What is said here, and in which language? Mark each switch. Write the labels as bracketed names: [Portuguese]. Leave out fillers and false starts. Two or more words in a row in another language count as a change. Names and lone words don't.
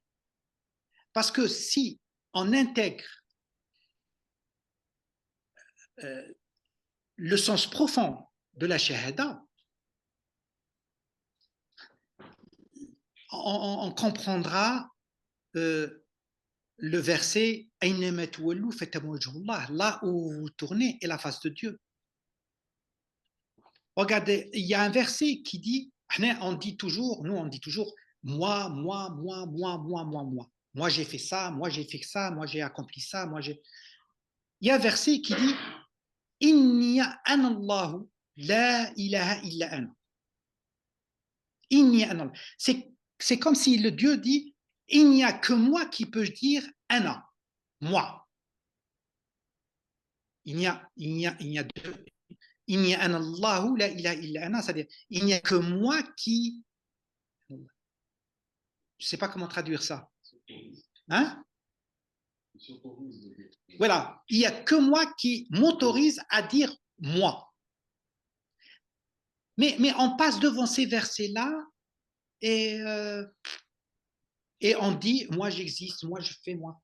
[French] Parce que si on intègre le sens profond de la shahada, on comprendra le verset « Là où vous tournez est la face de Dieu ». Regardez, il y a un verset qui dit, nous on dit toujours, moi, moi, moi, moi, moi, moi, moi. Moi j'ai fait ça, moi j'ai fait ça, moi j'ai accompli ça, moi j'ai... Il y a un verset qui dit [Arabic] إنني أنا الله لا إله إلا أنا. إنني أنا. [French] C'est comme si le Dieu dit il n'y a que moi qui peux dire ana, moi. Il n'y a deux. Il n'y a [Arabic] أنا الله لا إله إلا أنا, [French] c'est-à-dire il n'y a que moi qui. Je ne sais pas comment traduire ça. Hein? Voilà, il n'y a que moi qui m'autorise à dire moi. Mais on passe devant ces versets-là et on dit moi j'existe, moi je fais moi.